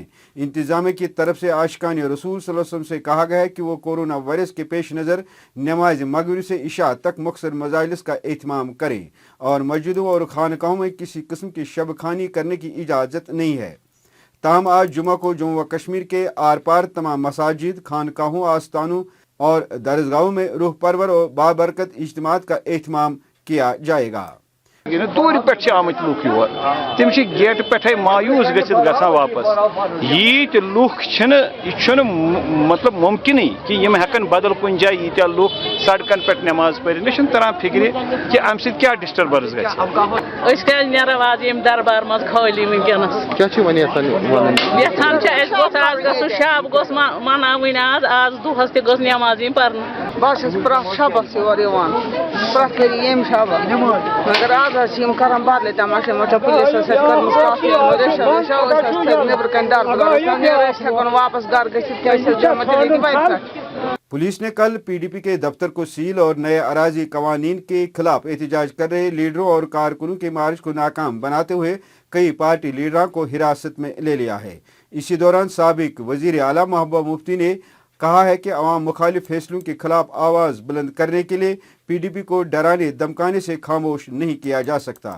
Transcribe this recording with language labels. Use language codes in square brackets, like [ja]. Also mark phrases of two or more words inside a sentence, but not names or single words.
[ur] انتظامیہ کی طرف سے عاشقانِ رسول صلی اللہ علیہ وسلم سے کہا گیا ہے کہ وہ کورونا وائرس کے پیشِ نظر نمازِ مغرب سے عشاء تک مختصر مجالس کا اہتمام کریں اور مسجدوں اور خانقاہوں میں کسی قسم کی شب خوانی کرنے کی اجازت نہیں ہے. تاہم آج جمعہ کو جموں و کشمیر کے آر پار تمام مساجد، خانقاہوں، آستانوں اور درگاہوں میں روح پرور اور بابرکت اجتماعات کا اہتمام کیا جائے گا. [ks] دور پہ آمت لوک یور تم گیٹ پہ مایوس گھان واپس یت لوک یہ مطلب ممکن کہ یم ہیکن بدل کن جائے یتیا لوک سڑکن پہ نماز پڑھ مے تران فکر کہ ام سۭتۍ کیا ڈسٹربنس گھر دربار مز خالی ونکس یژھان آز گھن شب گوس مناوٕنۍ آز دۄہس تہِ گٔژھ نٮ۪ماز یِن پرنہٕ بہٕ چھس پرٛٮ۪تھ شبس یور یِوان پرٛٮ۪تھ پھِرِ ییٚمہِ شبس مگر آز حظ چھِ یِم کران بدلٕے تماشہٕ یِمو چھےٚ پُلیٖسس سۭتۍ کٔرمٕژ کَتھ ریشو ٲسۍ اَسہِ تھٲوِتھ نیٚبرٕ کَنۍ دربارس منٛز نیرو أسۍ ہٮ۪کو نہٕ واپس گرٕ گٔژھِتھ کیٛازِ أسۍ جمع تیٚلہِ ییٚتہِ وتہِ پٮ۪ٹھ [ur] پولیس نے کل پی ڈی پی کے دفتر کو سیل اور نئے اراضی قوانین کے خلاف احتجاج کر رہے لیڈروں اور کارکنوں کے مارچ کو ناکام بناتے ہوئے کئی پارٹی لیڈروں کو حراست میں لے لیا ہے. اسی دوران سابق وزیر اعلیٰ محبوبہ مفتی نے کہا ہے کہ عوام مخالف فیصلوں کے خلاف آواز بلند کرنے کے لیے پی ڈی پی کو ڈرانے دھمکانے سے خاموش نہیں کیا جا سکتا.